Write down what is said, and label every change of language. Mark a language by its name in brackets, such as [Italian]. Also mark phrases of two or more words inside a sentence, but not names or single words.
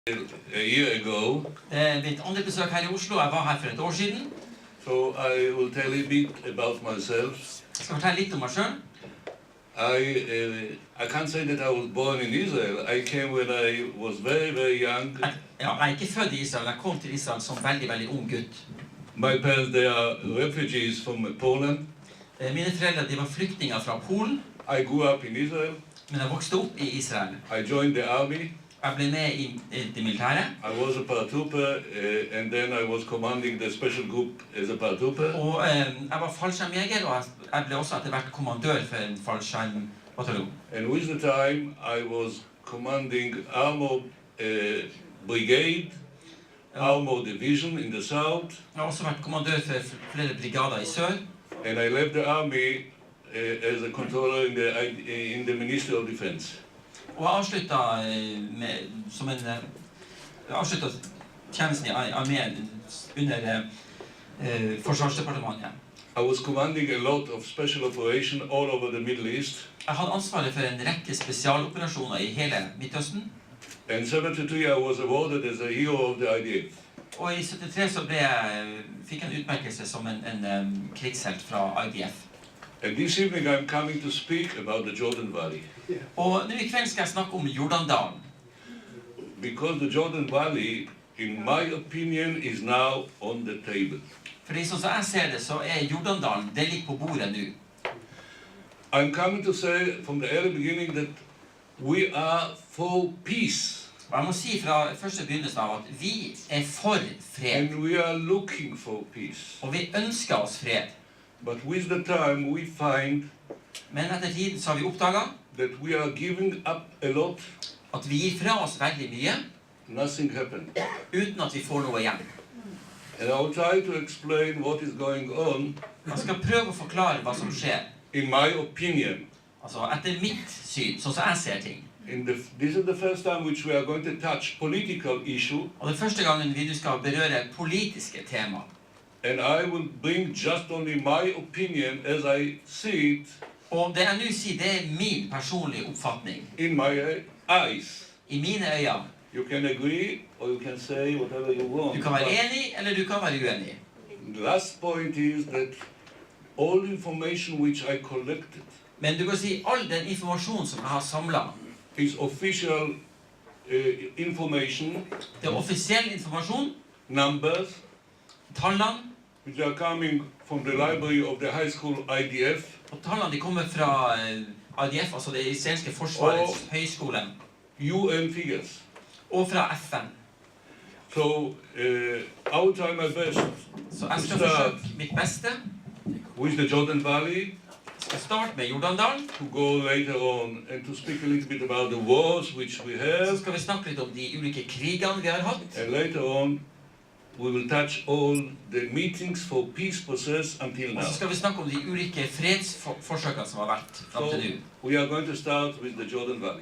[English] A year ago. [Norwegian] Mitt andre besøk her I Oslo. Jeg var her for et år siden. [English] So I will tell a bit about myself. [Norwegian] Jeg skal fortelle litt om meg selv. [English] I can't say that I was born in Israel. I came when I was very young. [Norwegian] Jeg ikke født I Israel. Jeg kom til Israel som veldig ung gutt. [English] My parents, they are refugees from Poland. [Norwegian] Mine foreldre, de var flyktninger fra Polen. [English] I grew up in Israel. [Norwegian] Men jeg vokste opp I Israel. [English] I joined the army. [Norwegian] Jeg ble med I det militære. [English] I was a paratrooper, and then I was commanding the special group as a paratrooper. [Norwegian] Og jeg var fallskjermjeger, og jeg ble også etter hvert kommandør for en fallskjermbataljon. [English] And with the time, I was commanding armored brigade, armored division in the south. [Norwegian] Jeg har også vært kommandør for flere brigader I sør. [English] And I left the army as a controller in the Ministry of Defense. [Norwegian] Og jeg avsluttet tjenesten I armeen under forsvarsdepartementet. [English] I was commanding a lot of special operations all over the Middle East. [Norwegian] Jeg hadde ansvaret for en rekke spesialoperasjoner I hele Midtøsten. [English] And 73 I was awarded as a hero of the IDF. [Norwegian] Og I 73 så fikk jeg en utmerkelse som en krigshelt fra IDF. [English] And this evening I'm coming to speak about the Jordan Valley. [Norwegian] Og nå I kveld skal jeg snakke om Jordandalen. [English] Because the Jordan Valley, in my opinion, is now on the table. [Norwegian] Fordi sånn som jeg ser det, så Jordandalen, det ligger på bordet nå. [English] I'm coming to say from the early beginning that we are for peace. [Norwegian] Og jeg må si fra første begynnelsen av at vi for fred. [English] And we are looking for peace. [Norwegian] Og vi ønsker oss fred. [English] But with the time we find [Norwegian] Men etter tiden så har vi oppdaget [English] that we are giving up a lot. [Norwegian] At vi gir fra oss veldig mye. [English] Nothing happened. [Norwegian] Uten at vi får noe igjen. [English] And I will try to explain what is going on. [Norwegian] Jeg skal prøve å forklare hva som skjer. [English] In my opinion. [Norwegian] Altså etter mitt syn, sånn som jeg ser ting. [English] This is the first time which we are going to touch political issue. [Norwegian] Og det første gangen vi skal berøre politiske tema. [English] And I will bring just only my opinion as I see it. [Norwegian] Og det jeg nå sier, det min personlige oppfatning. [English] In my eyes. [Norwegian] I mine øyne. [English] You can agree or you can say whatever you want. [Norwegian] Du kan være enig eller du kan være uenig. [English] The last point is that all information which I collected. [Norwegian] Men du kan si all den informasjon som jeg har samlet. [English] Is official information. [Norwegian] Det offisiell informasjon. [English] Numbers. [Norwegian] Tallene. [English] Which are coming from the library of the high school IDF. [Norwegian] Og tallene de kommer fra IDF, altså det israelske forsvarets høyskole. [English] UN figures. [Norwegian] Og fra FN. [English] So I will try my best. [Norwegian] Så jeg skal forsøke mitt beste. [English] With the Jordan Valley. [Norwegian] Jeg skal starte med Jordandalen. [English] To go later on and to speak a little bit about the wars which we have. [Norwegian] Så skal vi snakke litt om de ulike krigene vi har hatt. [English] And later on we will touch all the meetings for peace process until now. [Norwegian] Og så skal vi snakke om de ulike fredsforsøkene som har vært frem til nå. [English] We are going to start with the Jordan Valley.